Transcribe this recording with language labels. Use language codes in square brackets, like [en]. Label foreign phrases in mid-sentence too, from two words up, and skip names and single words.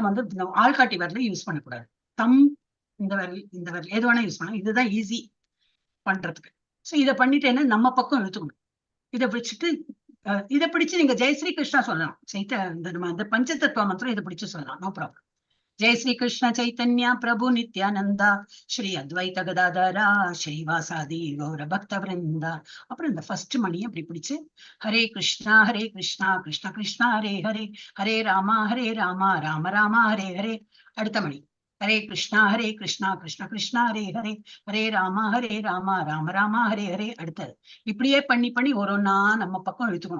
[ta] இந்த விரல வந்து ஆள்காட்டி விரல யூஸ் பண்ணக்கூடாது. தம் இந்த விரல் எது வேணா யூஸ் பண்ணலாம். இதுதான் ஈஸி பண்றதுக்கு. சோ இதை பண்ணிட்டேன்னா நம்ம பக்கம் இழுத்துக்கணும். இதை பிடிச்சிட்டு இதை பிடிச்சு நீங்க ஜெய் ஸ்ரீ கிருஷ்ணா சொல்லலாம். நம்ம அந்த பஞ்சதத்துவ மந்திரம் இதை பிடிச்சு சொல்லலாம். [en] no problem. [sa] जय श्री कृष्ण चैतन्य प्रभु नित्यानंदा श्री अद्वैत गदाधरा श्रीवासादि गौर भक्त वृंदा. [ta] அப்புறம் இந்த ஃபர்ஸ்ட் மணியை அப்படி பிடிச்சு ஹரே கிருஷ்ணா கிருஷ்ணா கிருஷ்ணா ஹரே ஹரே ஹரே ராமா ராம ராமா ஹரே ஹரே. அடுத்த மணி ஹரே கிருஷ்ணா கிருஷ்ணா கிருஷ்ணா ஹரே ஹரே ஹரே ராமா ராம ராமா ஹரே ஹரே. அடுத்தது இப்படியே பண்ணி பண்ணி ஒரு ஒன்னா நம்ம பக்கம் இழுத்துக்கணும்.